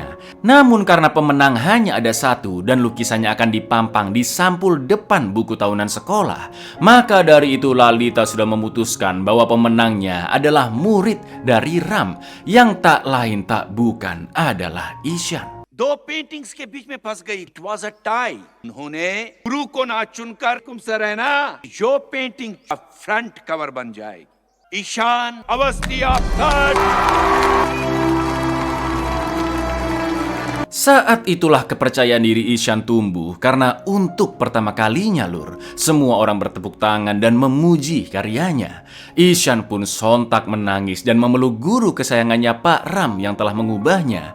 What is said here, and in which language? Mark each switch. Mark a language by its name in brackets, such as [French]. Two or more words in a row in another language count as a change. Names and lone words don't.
[Indonesian] Namun karena pemenang hanya ada 1 dan lukisannya akan dipampang di sampul depan buku tahunan sekolah. Maka dari itu Lalita sudah memutuskan bahwa pemenangnya adalah murid dari Ram, yang tak lain tak bukan adalah Ishan. [Hindi] दो पेंटिंग्स के बीच में फंस गई. [English] it was a tie. [Hindi] उन्होंने गुरु को ना चुनकर तुमसे रहना जो पेंटिंग का [English] front cover [Hindi] बन जाए. [English] ईशान अवस्थी of third. [Indonesian] Saat itulah kepercayaan diri Ishan tumbuh karena untuk pertama kalinya Lur, semua orang bertepuk tangan dan memuji karyanya. Ishan pun sontak menangis dan memeluk guru kesayangannya Pak Ram yang telah mengubahnya.